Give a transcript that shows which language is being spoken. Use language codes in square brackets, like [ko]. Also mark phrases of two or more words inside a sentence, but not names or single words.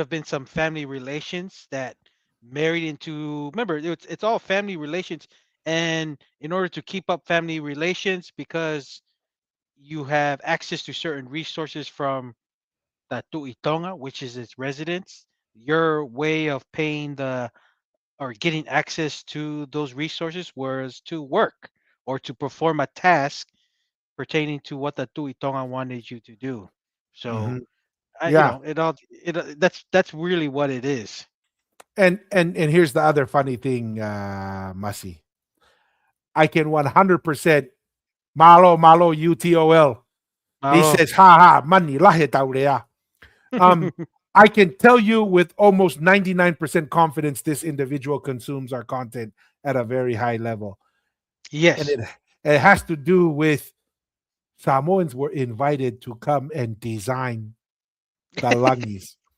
[en] have been some family relations that married into, remember, it's all family relations, and in order to keep up family relations, because you have access to certain resources from the Tuitonga, which is its residents, your way of paying the or getting access to those resources was to work or to perform a task pertaining to what the Tuitonga wanted you to do. So, Mhm. Yeah. that's really what it is. And here's the other funny thing, Masi. I can 100% [to] malo malo [en] UTOL. He Malo. says, ha ha, money lahe taurea. Um, I can tell you with almost 99% confidence this individual consumes our content at a very high level. And Yes. it has to do with Samoans were invited to come and design the langis.